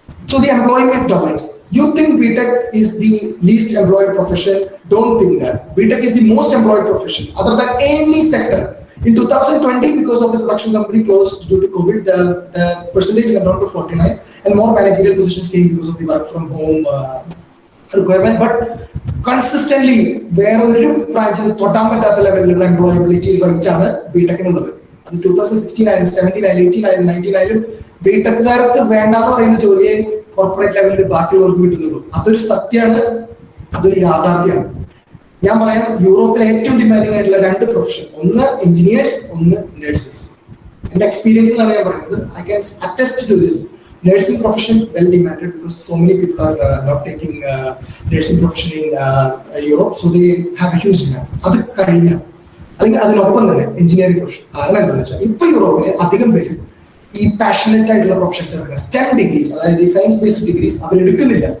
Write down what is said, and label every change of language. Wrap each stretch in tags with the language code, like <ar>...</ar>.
<en>So the employment domains. You think BTech is the least employed profession? Don't think that. BTech is the most employed profession, other than any sector. In 2020, because of the production company closed due to COVID, the percentage went down to 49, and more managerial positions came because of the work from home requirement. But consistently, where</en> <ml>ഒരു ബ്രാഞ്ചിൽ തൊട്ടാൻ പറ്റാത്ത ലെവലിലുള്ള employability റേറ്റാണ് ബിടെക്കിനുള്ളത്. അത് 2016 ആയാലും 17 ആയാലും 18 ആയാലും 19 ആയാലും ബിടെക്കുകാർക്ക് വേണ്ടാന്ന് പറയുന്ന ജോലിയെ കോർപ്പറേറ്റ് ലെവലിൽ ബാക്കിയുള്ളവർക്ക് കിട്ടുന്നുള്ളൂ. അതൊരു സത്യമാണ്, അതൊരു യാഥാർത്ഥ്യമാണ്. ഞാൻ പറയാം, യൂറോപ്പിലെ ഏറ്റവും ഡിമാൻഡിംഗ് ആയിട്ടുള്ള 2 പ്രൊഫഷൻ, ഒന്ന് എഞ്ചിനീയേഴ്സ്, ഒന്ന് നഴ്സസ്. എന്റെ എക്സ്പീരിയൻസ് എന്നാണ് ഞാൻ പറയുന്നത്.</ml> <en>I can attest to this. nursing profession well demanded because so many people are not taking nursing profession in Europe, so they have a huge demand.</en> <ml>അത് കഴിഞ്ഞ അല്ലെങ്കിൽ അതിനൊപ്പം തന്നെ എഞ്ചിനീയറിംഗ് പ്രൊഫഷൻ. കാരണം എന്താണെന്ന് വെച്ചാൽ ഇപ്പൊ യൂറോപ്പിൽ അധികം പേര് ഈ പാഷനറ്റ് ആയിട്ടുള്ള പ്രൊഫഷൻസ് എടുക്കുക, STEM ഡിഗ്രീസ്, അതായത് സയൻസ് ബേസ്ഡ് ഡിഗ്രീസ് അവർ എടുക്കുന്നില്ല.</ml>